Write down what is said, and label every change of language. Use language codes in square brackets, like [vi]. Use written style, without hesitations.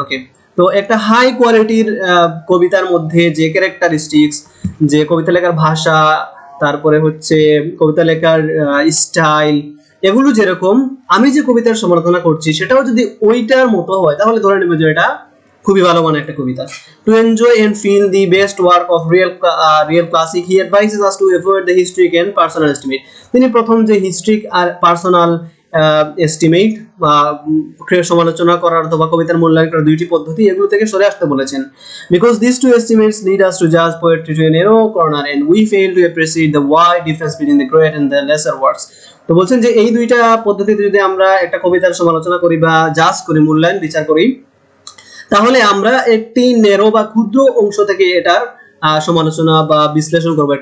[bn] ওকে, তো একটা হাই কোয়ালিটির কবিতার মধ্যে যে ক্যারেক্টারিস্টিক্স, যে কবিতা লেখার ভাষা, তারপরে হচ্ছে কবিতা লেখার স্টাইল, এগুলো যেরকম আমি যে কবিতার সমালোচনা করছি সেটাও যদি ওইটার মতো হয়, তাহলে ধরে নেব যে এটা খুবই ভালো মানের একটা কবিতা। [en] To enjoy and feel the best work of real classic, he advises us to avoid the historic and personal estimate. [bn] তিনি প্রথম যে হিস্ট্রিক আর পার্সোনাল এস্টিমেট বা সমালোচনা করার অথবা কবিতার মূল্যায়ন করার দুইটি পদ্ধতি, এগুলো থেকে সরে আসতে বলেছেন। [en] Because these two estimates lead us to judge poetry to a narrow corner and we fail to appreciate the wide difference between the great and the lesser works. [bn] তো বলছেন যে এই দুইটা পদ্ধতিতে যদি আমরা একটা কবিতার সমালোচনা করি বা জাজ করি, মূল্যায়ন বিচার করি, তাহলে আমরা একটি নেরো বা ক্ষুদ্র অংশ থেকে এটার সমালোচনা বা বিশ্লেষণ করবো।